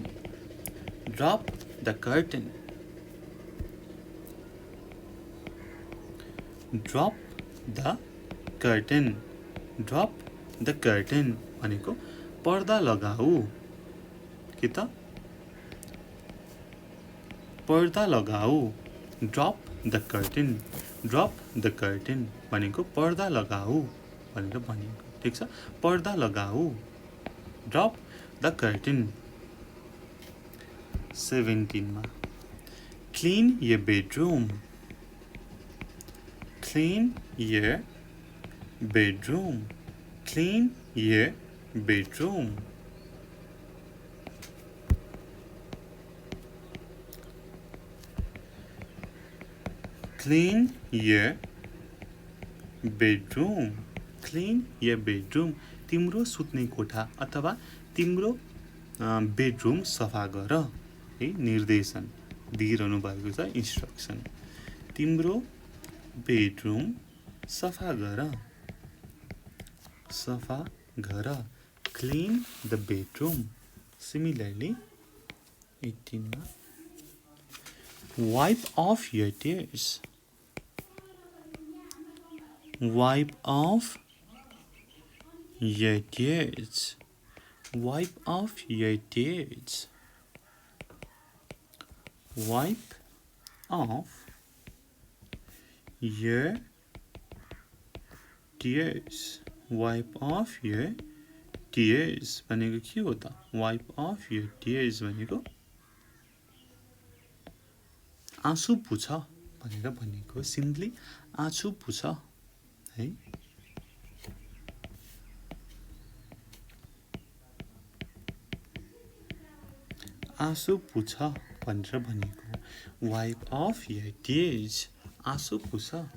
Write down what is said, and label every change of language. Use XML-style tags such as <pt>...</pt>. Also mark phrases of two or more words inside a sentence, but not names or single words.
<en>drop the curtain drop the curtain, drop the curtain</en> <ne>भनेको पर्दा लगाऊ, के त पर्दा लगाऊ,</ne> <en>drop the curtain, drop the curtain</en> <ne>भनेको पर्दा लगाऊ भनेर भनिएको, ठिक छ, पर्दा लगाऊ,</ne> <en>drop the curtain. 17 मा clean your bedroom, clean your bedroom, clean your bedroom, clean your bedroom, clean your bedroom,</en> <ne>तिम्रो सुत्ने कोठा अथवा तिम्रो बेडरूम सफा गर, है निर्देशन दिइरहनु भएको छ, इन्स्ट्रक्सन, तिम्रो बेडरूम सफा गर, सफा गर,</ne> <en>clean the bedroom. similarly 18 मा wipe off your tears, wipe off your tears, wipe off your tears, wipe off your tears, wipe off your tears</en> <ne>भनेको के हो त?</ne> <en>wipe off your tears</en> <ne>भनेको आँसु पुछ भनेर भनेको, सिम्पली आँसु पुछ है। आँसु पुछ भनेर भनेको,</ne> <en>wipe off your tears,</en> <ne>आँसु पुछ।</ne>